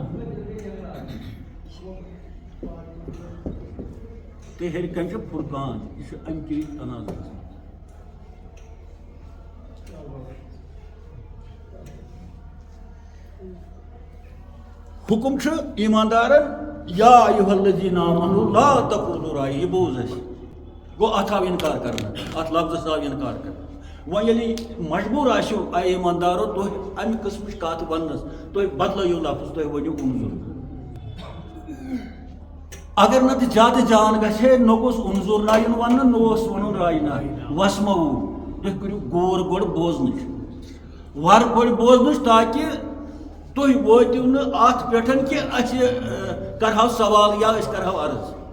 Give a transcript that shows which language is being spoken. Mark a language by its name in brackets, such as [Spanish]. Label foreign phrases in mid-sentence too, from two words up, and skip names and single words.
[Kashmiri] تہٕ ہیٚرِ کَنہِ چھُ فرقان یہِ چھُ اَمہِ کِنۍ تنازُع گژھان حکم چھُ ایٖماندارن [Arabic] یا ایُہا الذیٖنَ آمنوا لا تقولوا راے [Kashmiri] یہِ بوز اَسہِ گوٚو اتھ آو انکار کرنہٕ اتھ لفظس آو انکار کرنہٕ وۄنۍ ییٚلہِ مجبوٗر آسیو اے ایٖماندارو تُہۍ امہِ قٕسمٕچ کتھ وننس تُہۍ بدلٲیِو لفظ تُہۍ ؤنِو انظُر اگر نتہٕ زیادٕ جان گژھِ ہے نہ گوٚژھ انظُر نہ یُن وننہٕ نہ اوس ونُن راے نہ وسمعوا تُہۍ کٔرِو غور گۄڈٕ بوزنٕچ ور گۄڈٕ بوزنٕچ تاکہِ تُہۍ وٲتِو نہٕ اتھ پٮ۪ٹھ کہِ أسۍ کرہو سوال یا أسۍ کرہو عرض